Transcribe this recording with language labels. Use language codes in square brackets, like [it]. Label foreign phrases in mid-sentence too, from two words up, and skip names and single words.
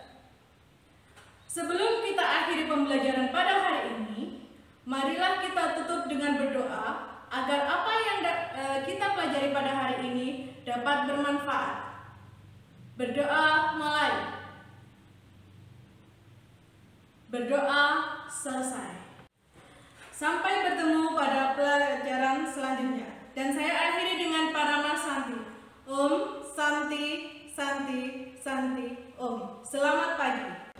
[id] Sebelum kita akhiri pembelajaran pada hari ini, marilah kita tutup dengan berdoa agar apa yang kita pelajari pada hari ini dapat bermanfaat. Berdoa mulai. Berdoa selesai. Sampai bertemu pada pelajaran selanjutnya. Dan saya akhiri dengan Parama Santi. [sa] Om Santi Santi Santi Om. [id] Selamat pagi.